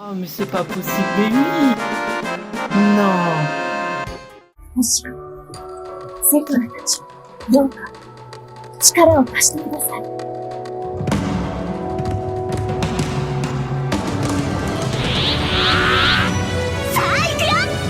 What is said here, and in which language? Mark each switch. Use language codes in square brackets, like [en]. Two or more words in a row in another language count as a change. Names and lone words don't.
[fr] Oh, mais c'est pas possible, mais oui! Non! [ja] もしよ、セクラたち、どうか力を貸してください。さあ行くよ。